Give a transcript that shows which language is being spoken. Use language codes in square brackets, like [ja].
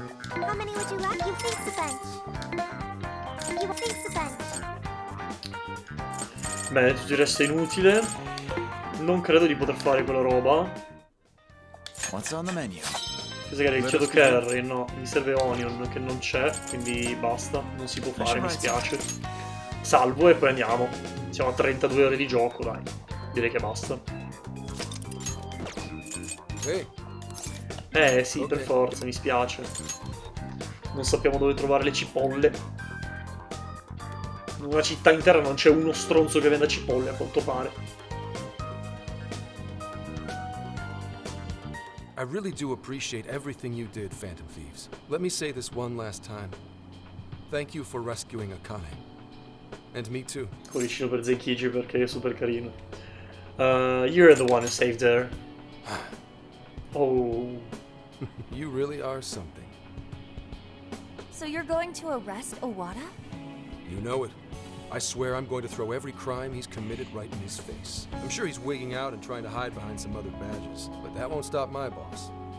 [en] How many would you like? You fix the bench. You will fix the bench. [it] Bene, tutto il resto è inutile. Non credo di poter fare quella roba. [en] What's on the menu? [it] Cosa che era il chiodo curry? No, mi serve onion che non c'è, quindi basta, non si può fare, mi spiace. Salvo e poi andiamo. Siamo a 32 ore di gioco, dai. Direi che basta. Sì, per forza, mi spiace. Non sappiamo dove trovare le cipolle. In una città intera non c'è uno stronzo che venda cipolle, a quanto pare. [en] I really do appreciate everything you did, Phantom Thieves. Let me say this one last time. Thank you for rescuing Akane. And me too. [it] Cuoricino per Zenkichi perché è super carino. [en] You're the one who saved her. Oh. You really are something. So you're going to arrest Owada? You know it. I swear I'm going to throw every crime he's committed right in his face. I'm sure he's wigging out and trying to hide behind some other badges, but that won't stop my boss.